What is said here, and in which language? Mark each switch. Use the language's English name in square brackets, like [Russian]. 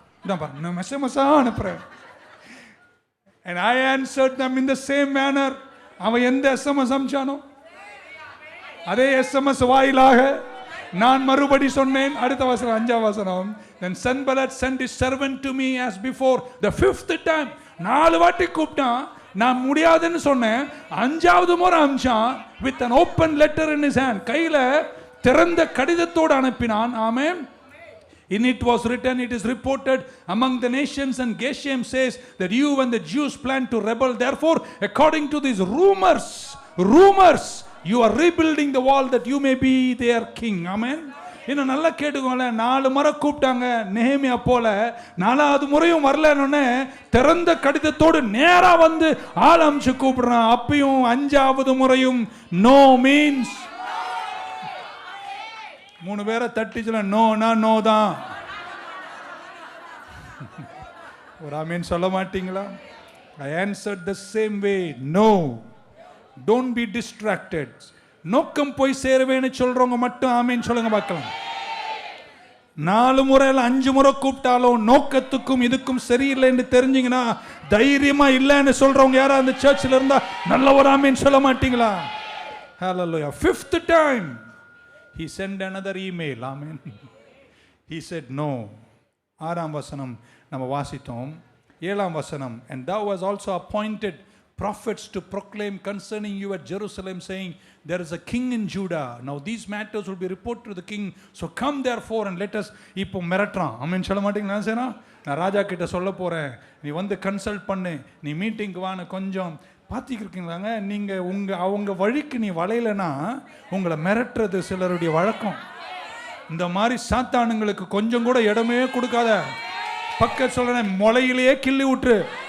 [Tamil] இதான் பாருங்க, நான் SMS அனுப்புறேன். [English] And I answered them in the same manner. [Tamil] அவன் எந்த SMS அனுப்பிச்சானோ அதே SMS வாயிலாக நான் மறுபடி சொன்னேன். அடுத்த வசனம், 5ஆம் வசனம். [English] Then Sanballat sent his servant to me as before the 5th time. [Tamil] 4 வாட்டி கூப்பிட்டான், நான் முடியாதுன்னு சொன்னேன். 5வது முறை அனுப்பிச்சான். [English] with an open letter in his hand. [Tamil] கையில திறந்த கடிதத்தோடு அனுப்பினான். [English] Amen. In it was written, it is reported among the nations, and Geshem says that you and the Jews plan to rebel. Therefore, according to these rumors, you are rebuilding the wall that you may be their king. Amen. [Tamil] இன்னும் நல்லா கேட்டுக்கோங்கள, 4 முறை கூப்பிட்டாங்க நெஹேமியா போல, 4வது முறையும் வரலன்னு திறந்த கடிதத்தோடு நேரா வந்து ஆள் அமிச்சு கூப்பிடுறான். அப்பயும் 5வது முறையும் நோ மீன்ஸ் 3 பேரை தட்டிச்சுல நோனா நோ தான். ஒரு ஆமீன் சொல்ல மாட்டீங்களா? [English] I answered the same way, no. Don't be distracted. [Tamil] நோக்கம் போய் சேருவேன்னு சொல்றவங்க மட்டும் ஆமீன் சொல்லுங்க பார்க்கலாம். 4 முறை 5 முறை கூப்பிட்டாலும் நோக்கத்துக்கும் இதுக்கும் சரியில்லைன்னு தெரிஞ்சீங்கன்னா தைரியமா இல்லைன்னு சொல்றவங்க யாரா அந்த சர்ச்சில் இருந்தா நல்ல ஒரு ஆமீன் சொல்ல மாட்டீங்களா? [English] Hallelujah. 5th time he sent another email. Amen. He said no. [Tamil] 6ஆம் வசனம் நம்ம வாசித்தோம். 7ஆம் வசனம், [English] and thou was also appointed prophets to proclaim concerning you at Jerusalem, saying, there is a king in Judah. Now these matters will be reported to the king. So come therefore and let us. [Tamil] இப்போ மிரட்டுறான். ஆமென் சொல்ல மாட்டீங்களா? சேனா நான் ராஜா கிட்ட சொல்ல போறேன், நீ வந்து consult பண்ணு, நீ மீட்டிங்க்கு வான்னு கொஞ்சம் பார்த்துக்கிருக்கீங்களாங்க. நீங்கள் அவங்க வழிக்கு நீ வளையலைன்னா உங்களை மிரட்டுறது சிலருடைய வழக்கம். இந்த மாதிரி சாத்தானுங்களுக்கு கொஞ்சம் கூட இடமே கொடுக்காத. பக்க சொல்றேன், முளையிலேயே கிள்ளி விட்டுரு.